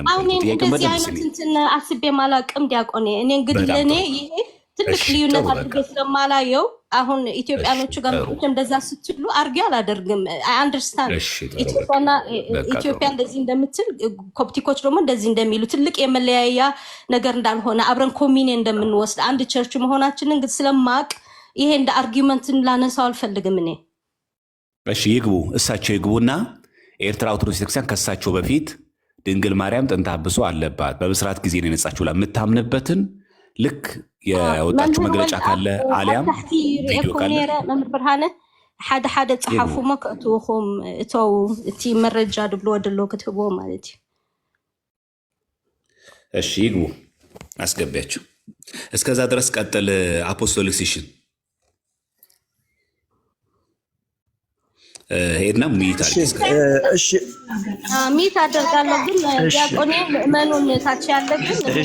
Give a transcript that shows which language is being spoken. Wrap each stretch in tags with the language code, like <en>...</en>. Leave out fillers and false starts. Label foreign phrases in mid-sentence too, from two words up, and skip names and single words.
<am>እንደዚህ አይነት እንትን አስቤም አላውቅም ዲያቆኔ። እኔ እንግዲህ ለእኔ ይሄ ትልቅ ልዩነት አድርጌ ስለማላየው አሁን ኢትዮጵያኖቹ ጋር እንደዛ ስትሉ አድርጌ አላደርግም። አንደርስታንድ ኢትዮጵያ እንደዚህ እንደምትል ኮፕቲኮች ደግሞ እንደዚህ እንደሚሉ ትልቅ የመለያያ ነገር እንዳልሆነ አብረን ኮሚኔ እንደምንወስድ አንድ ቸርች መሆናችንን ግን ስለማቅ ይሄ እንደ አርጊመንትን ላነሳው አልፈልግም እኔ። እሺ ይግቡ፣ እሳቸው ይግቡና ኤርትራ ኦርቶዶክስ ቤተክርስቲያን ከሳቸው በፊት ድንግል ማርያም ጥንተ አብሶ አለባት በብስራት ጊዜ ነው የነጻችው ለምታምንበትን ልክ የወጣችሁ መግለጫ ካለ አሊያም ቪዲዮ ካለ</am> <ti>መምህር ብርሃነ ሓደ ጽሓፉ መከእትውኹም እተው እቲ መረጃ ድብሎ ወድሎ ክትህቦ ማለት እዩ።</ti> <am>እሺ ይግቡ አስገቢያቸው። እስከዛ ድረስ ቀጥል።</am> <en>apostolic session</en> <am>ሄድና ሚት ሚት አደርጋለሁ። ግን ዲያቆኔ ምእመኑን ታች ያለብን</am>